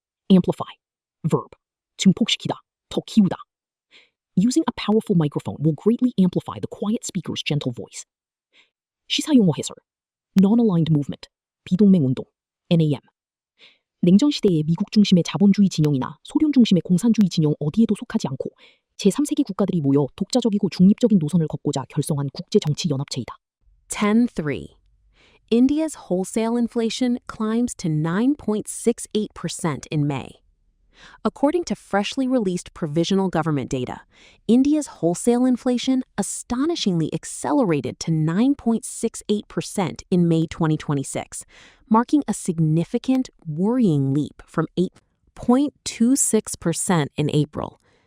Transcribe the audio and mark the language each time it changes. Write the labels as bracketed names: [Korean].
[Korean] Amplify. Verb. 증폭시키다, 더 키우다. [English] Using a powerful microphone will greatly amplify the quiet speaker's gentle voice. [Korean] 시사용어 해설. Non-aligned movement. 비동맹 운동. NAM. 냉전 시대의 미국 중심의 자본주의 진영이나 소련 중심의 공산주의 진영 어디에도 속하지 않고 제3세계 국가들이 모여 독자적이고 중립적인 노선을 걷고자 결성한 국제 정치 연합체이다. [English] 10.3. India's wholesale inflation climbs to 9.68% in May. According to freshly released provisional government data, India's wholesale inflation astonishingly accelerated to 9.68% in May 2026, marking a significant, worrying leap from 8.26% in April.